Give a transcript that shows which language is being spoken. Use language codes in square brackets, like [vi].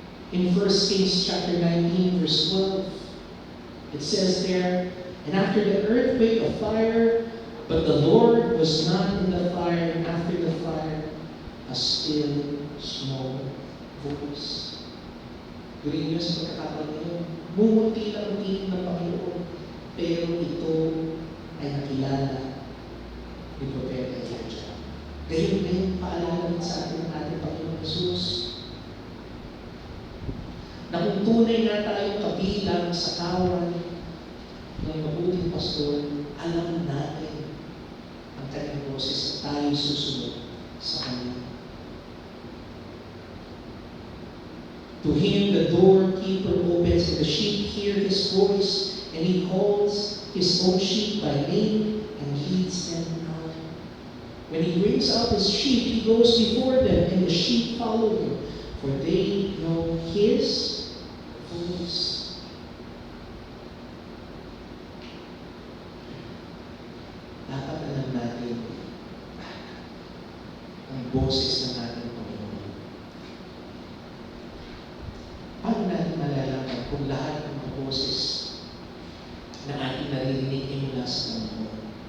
[en] In 1 Kings chapter 19, verse 12, it says there, and after the earthquake of fire, but the Lord was not in the fire, and after the fire, a still small voice. [tl] Gawin niyo sa pagkakataon niyo, mumunti lang ang tingin ng Panginoon, pero ito ay nakilala ni Propeta Elijah. Gayon paalala sa atin ng ating Panginoon Jesus, na kung tunay nga tayong kabilang sa kawan ng mabuting pastor, alam natin ang kanyang boses at tayo susunod sa kanya. [en] To him the doorkeeper opens and the sheep hear his voice, and he calls his own sheep by name and leads them out. When he brings out his sheep, he goes before them, and the sheep follow him, for they know his voice. [tl] Dapat alam natin ang boses ng ating Panginoon. Paano natin malalaman kung lahat ng mga boses na ating naririnig ay mula sa Panginoon?